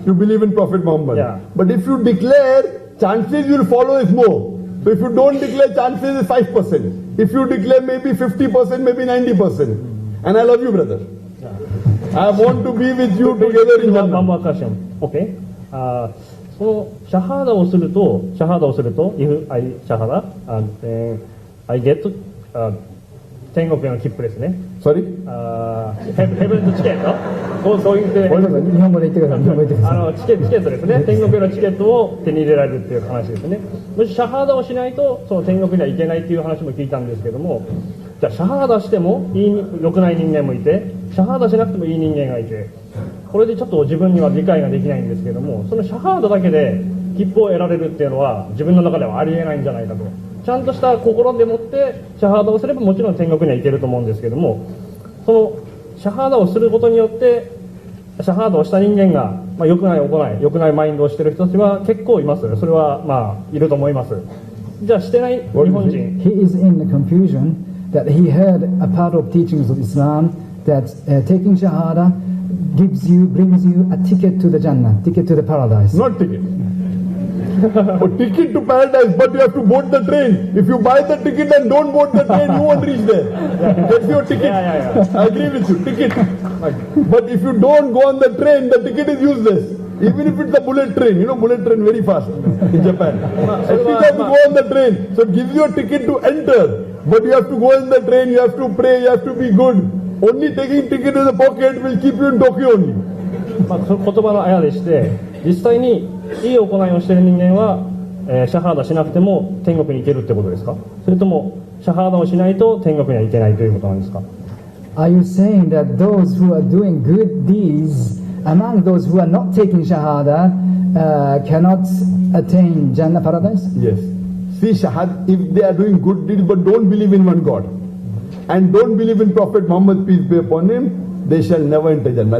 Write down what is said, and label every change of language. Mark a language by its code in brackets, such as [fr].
[en] you believe in Prophet Muhammad. Yeah. But if you declare, chances you will follow is more. So if you don't declare, chances is 5%. If you declare, maybe 50%, maybe 90%. And I love you, brother. I want to be with you together in One Jannah. more question. Okay. [ja] そのシャハーダをすると、 [en] if I [ja] シャハダ、 [en] and I get [ja] 天国への切符ですね。 [en] Sorry? ヘブンズチケット。 [ja] そういう日本語で言ってください。日本語で言ってください。チケットですね。天国へのチケットを手に入れられるっていう話ですね。もしシャハーダをしないとその天国には行けないっていう話も聞いたんですけども、じゃあシャハーダしても良くない人間もいて、シャハーダしなくてもいい人間がいて、これでちょっと自分には理解ができないんですけども、そのシャハーダだけで切符を得られるっていうのは自分の中ではありえないんじゃないかと。ちゃんとした心でもってシャハーダをすればもちろん天国には行けると思うんですけども、そのシャハーダをすることによってシャハーダをした人間が、良くない行い、良くないマインドをしている人たちは結構います。それはいると思います。じゃあしてない日本人。 [en] He is in the confusion that he heard a part of teachings of Islam that taking Shahada brings you a ticket to the Jannah, ticket to the paradise. Not ticket. A ticket to paradise, but you have to board the train. If you buy the ticket and don't board the train, you won't reach there. That's your ticket. Yeah. I agree with you, ticket. But if you don't go on the train, the ticket is useless. Even if it's a bullet train, bullet train very fast in Japan. At least you have to go on the train. So it gives you a ticket to enter. But you have to go in the train, you have to pray, you have to be good. Only taking ticket in the pocket will keep you in Tokyo only. [ja] その言葉のあやでして、実際にいい行いをしている人間は、シャハーダしなくても天国に行けるってことですか？それともシャハーダをしないと天国には行けないということなんですか？ [en] Are you saying that those who are doing good deeds among those who are not taking Shahada cannot attain Jannah paradise? Yes. See, Shahad, if they are doing good deeds but don't believe in one God and don't believe in Prophet Muhammad, peace be upon him, they shall never enter Jannah.